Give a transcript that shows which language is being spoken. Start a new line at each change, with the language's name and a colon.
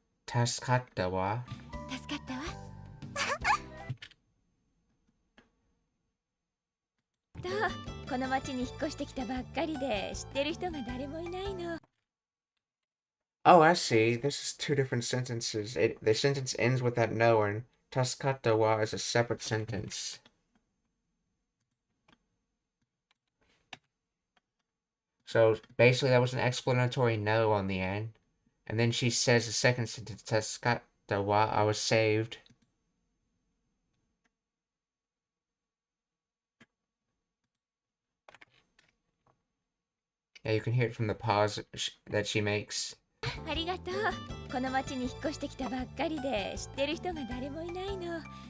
Japanese: 助かったわ。助かったわ。と、この町に引っ越してきたばっかりで知ってる人が誰もいないの。
English: Oh, I see. This is two different sentences. The sentence ends with that no, and Tasukata wa is a separate sentence. So basically, that was an explanatory no on the end. And then she says the second sentence, Tasukata wa, I was saved. Yeah, you can hear it from the pause that she makes.
Japanese: ありがとう。この町に引っ越してきたばっかりで知ってる人が誰もいないの。